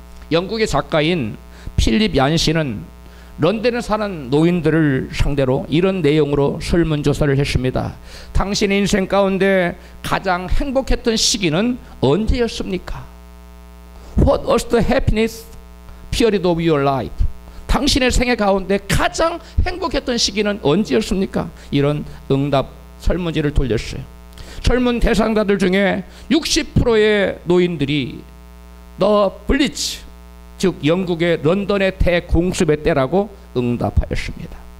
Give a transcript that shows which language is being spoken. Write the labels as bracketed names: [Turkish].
[Korean] 영국의 작가인 필립 얀시는 런던에 사는 노인들을 상대로 이런 내용으로 설문조사를 했습니다. 당신의 인생 가운데 가장 행복했던 시기는 언제였습니까? [English] What was the happiness period of your life? [Korean] 당신의 생애 가운데 가장 행복했던 시기는 언제였습니까? 이런 응답 설문지를 돌렸어요. 설문 대상자들 중에 60%의 노인들이 The Blitz, 즉 영국의 런던의 대공습의 때라고 응답하였습니다.